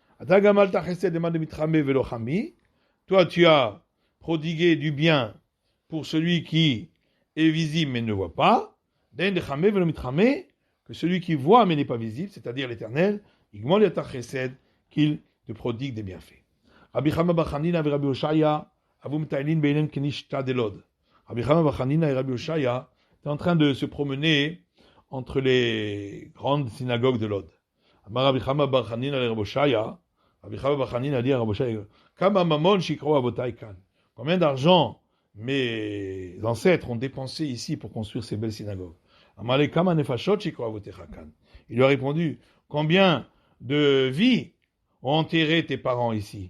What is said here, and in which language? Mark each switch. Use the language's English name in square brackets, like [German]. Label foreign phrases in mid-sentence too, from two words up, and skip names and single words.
[French] Toi, tu as prodigué du bien pour celui qui est visible mais ne voit pas. Que celui qui voit mais n'est pas visible, c'est-à-dire l'Éternel, qu'il te prodigue des bienfaits. [Aramaic] Rabbi Chama bar Chanina et Rabbi Oshaya הוו טיילין בינן כנישתא דלוד. [French] Rabbi Chama bar Chanina et Rabbi Oshaya étaient en train de se promener entre les grandes synagogues de Lod. Rabbi Chama bar Chanina et Rabbi Oshaya, Rabbi Chama bar Chanina a dit à Rabbi Oshaya, [Aramaic] כמה ממון שיקעו אבותי כאן. [French] Combien d'argent mes ancêtres ont dépensé ici pour construire ces belles synagogues? [Aramaic] אמר ליה כמה נפשות שיקעו אבותיך כאן. [French] Il lui a répondu, combien de vies ont enterré tes parents ici?